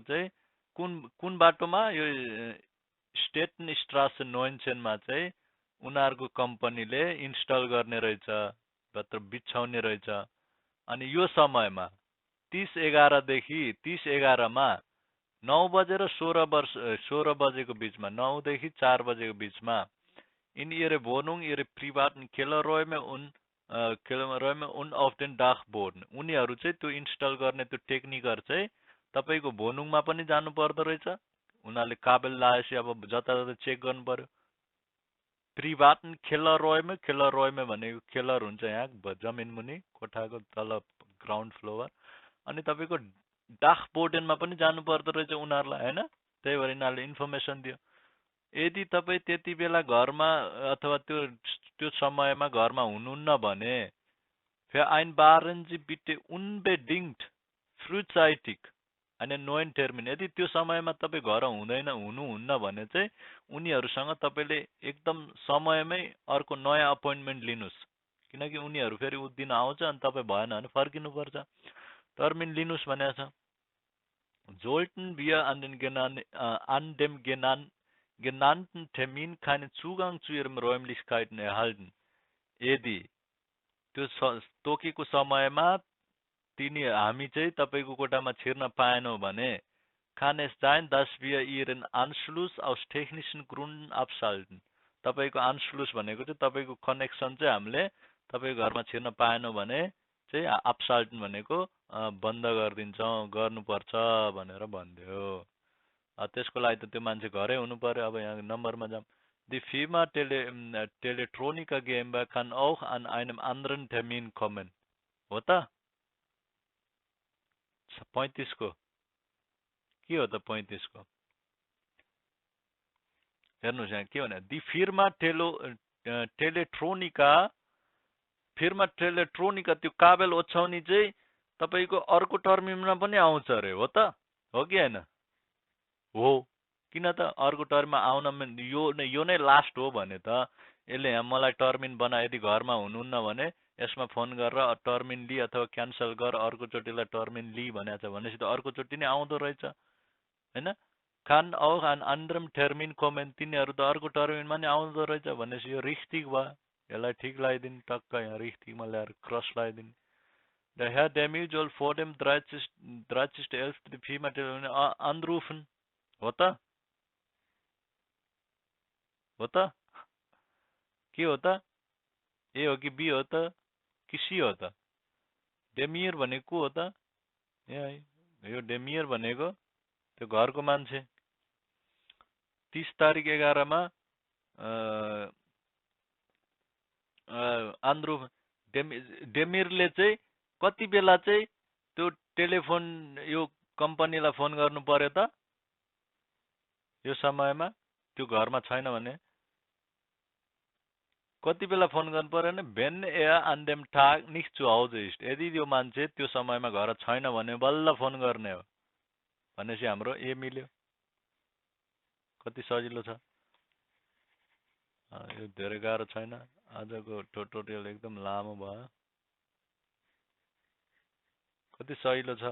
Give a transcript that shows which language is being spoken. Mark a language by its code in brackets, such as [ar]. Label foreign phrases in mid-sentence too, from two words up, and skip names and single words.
[ne] चाहिँ कुन बाटोमा यो स्टेटनस्ट्रासे 19 मा चाहिँ उनीहरूको कम्पनीले इन्स्टल गर्ने रहेछ भित्र बिछाउने रहेछ अनि यो समयमा 30/11 देखि 30/11 मा 9 बजेर 16 बजेको बीचमा 9 देखि 4 बजेको बीचमा [de] in ihre Wohnung ihre privaten Kellerräume und auf den Dachboden [ne] उनीहरू चाहिँ त्यो इन्स्टल गर्ने त्यो टेक्निकहरु चाहिँ तपाईको भोनुङमा पनि जानु पर्दो रहेछ उनीहरूले काबल लाएपछि अब जताततै चेक गर्नु पर्यो [de] privaten Kellerräume [ne] भनेको केलर हुन्छ यहाँ जमिन मुनि कोठाको तल [en] ground floor [ne] अनि तपाईको डाखबोर्डनमा पनि जानु पर्दो रहेछ उनीहरुलाई हैन त्यही भएर यिनीहरुले इन्फर्मेसन दियो यदि तपाई त्यति बेला घरमा अथवा त्यो समयमा घरमा हुनुहुन्न भने [de] vereinbaren Sie bitte unbedingt frühzeitig einen neuen Termin [ne] यदि त्यो समयमा तपाई घर हुनुहुन्न भने चाहिँ उनीहरुसँग तपाईले एकदम समयमै अर्को नयाँ अपोइन्टमेन्ट लिनुस् किनकि उनीहरु फेरि उस दिन आउँछ अनि तपाई भएन भने फर्किनु पर्छ टर्मिन लिनुस् भनेको छ [de] Sollten wir an dem genannten Termin keinen Zugang zu Ihren Räumlichkeiten erhalten, [ne] यदि त्यो तोकेको समयमा हामी चाहिँ तपाईको कोठामा छिर्न पाएनौं भने [de] kann es sein, dass wir Ihren Anschluss aus technischen Gründen abschalten. [ne] तपाईको Anschluss भनेको चाहिँ तपाईको कनेक्सन चाहिँ हामीले तपाईको घरमा छिर्न पाएनौं भने चाहिँ abschalten भनेको बन्द गर्दिन्छौं गर्नुपर्छ भनेर भन्दियो त्यसको लागि त त्यो मान्छे घरै हुनु पर्यो अब यहाँ नम्बरमा जाम [de] Die Firma Teletronica GmbH kann auch an einem anderen Termin kommen. [ne] हो त 35 को के हो त 35 को हेर्नुस् यहाँ के भने [de] Die Firma Teletronica [ne] त्यो काबल ओछ्याउने चाहिँ तपाईको अर्को टर्मिनमा पनि आउँछ रे हो त हो कि हैन हो किन त अर्को टर्मिनमा आउन यो नै लास्ट हो भने त यसले यहाँ मलाई टर्मिन बना यदि घरमा हुनुहुन्न भने यसमा फोन गरेर टर्मिन लि अथवा क्यान्सल गर अर्को चोटीलाई टर्मिन लि भनेछ भनेपछि त अर्को चोटी नै आउँदो रहेछ हैन [de] kann auch an anderem Termin kommen [ne] तिनीहरु त अर्को टर्मिनमा नै आउँदो रहेछ भनेपछि यो richtig भयो यसलाई ठीक लगाइदिनु टक्क यहाँ richtigमा ल्याएर क्रस लगाइदिनु [de] Der Herr Demir soll vor dem 30.11. die Firma anrufen. [ne] हो त के हो त ए हो कि बी हो त कि सी हो त डेमियर भनेको हो त यो डेमियर भनेको त्यो घरको मान्छे 30 तारिक 11 मा आन्द्रुफ डेमिरले चाहिँ कति बेला चाहिँ त्यो टेलिफोन यो कम्पनीलाई फोन गर्नु पर्यो त यो समयमा त्यो घरमा छैन भने कति बेला फोन गर्नु पर्यो भने [de] wenn an dem Tag nicht zu Hause ist [ne] यदि यो मान्छे त्यो समयमा घर छैन भने बल्ल फोन गर्ने हो भनेपछि हाम्रो ए मिल्यो कति सजिलो छ यो धेरै गाह्रो छैन। आजको ट्युटोरियल एकदम लामो भयो। कति सजिलो छ।